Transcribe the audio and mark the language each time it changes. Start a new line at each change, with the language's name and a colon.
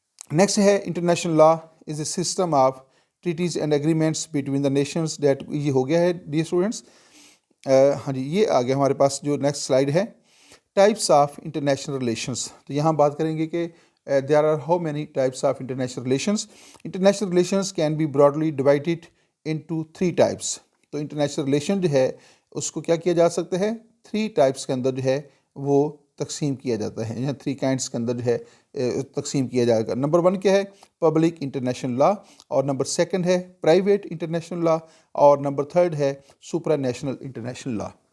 English: next ہے international law is a system of treaties and agreements between the nations that,
Urdu: یہ ہو گیا ہے dear students. ہاں جی، یہ آ گیا ہمارے پاس جو نیکسٹ سلائیڈ ہے، ٹائپس آف انٹرنیشنل ریلیشنز۔ تو یہاں بات کریں گے کہ
English: there are how many types of international relations. International relations can be broadly divided into 3 types.
Urdu: تو انٹرنیشنل ریلیشن جو ہے اس کو کیا کیا جا سکتا ہے، 3 ٹائپس کے اندر جو ہے وہ تقسیم کیا جاتا ہے، یا 3 کائنڈس کے اندر جو ہے تقسیم کیا جائے گا۔ نمبر 1 کیا ہے، پبلک انٹرنیشنل لا، اور نمبر 2 ہے پرائیویٹ انٹرنیشنل لا، اور نمبر 3 ہے سپرا نیشنل انٹرنیشنل لا۔